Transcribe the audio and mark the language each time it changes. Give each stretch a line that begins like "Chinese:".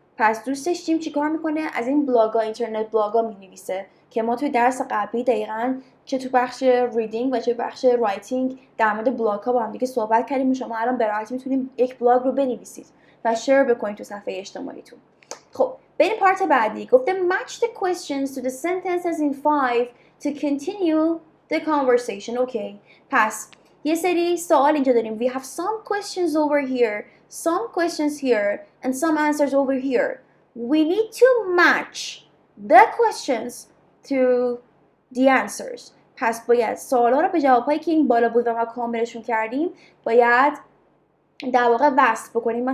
Persian: پس دوستش جیم چیکار میکنه؟ از این بلاگا، اینترنت بلاگا مینویسه که ما توی درس قبلی دقیقاً چه تو بخش ریدینگ و چه بخش رایتینگ در مورد بلاگ ها با هم دیگه صحبت کردیم. شما الان به راحتی میتونید یک بلاگ رو بنویسید و شیر بکنید تو صفحه اجتماعیتون. خب بریم پارت بعدی. گفته
English: match the questions to the sentences in 5 to continue the conversation.
Persian: اوکی. پس یه سری سوال اینجا داریم.
English: We have some questions over here, some questions here, and some answers over here. We need to match the questions to the answers.
Persian: پس باید سوالا رو به جوابهایی که این بالا بود و ما کاملشون کردیم باید در واقع وصل بکنیم.